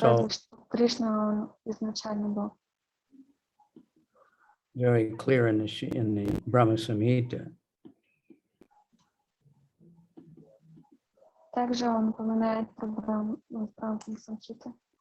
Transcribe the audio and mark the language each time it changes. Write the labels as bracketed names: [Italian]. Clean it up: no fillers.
[Russian] Доказывает, что Кришна, он изначальный Бог. [English] very clear in the Brahma Samhita. [Russian] Также он упоминает про Брахмана Самхиты.